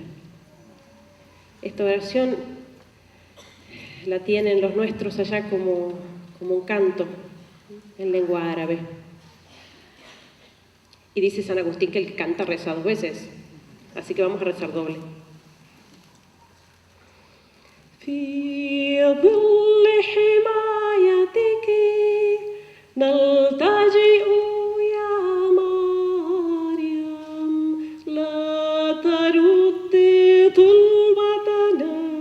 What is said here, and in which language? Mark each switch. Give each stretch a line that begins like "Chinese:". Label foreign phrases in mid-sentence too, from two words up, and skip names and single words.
Spanish: Esta oración la tienen los nuestros allá como un canto en lengua árabe. Y dice San Agustín que el que canta reza 2 veces, así que vamos a rezar doble.
Arabic: في ظل حمايتك نلتجئ يا مريم لا ترد طلبتنا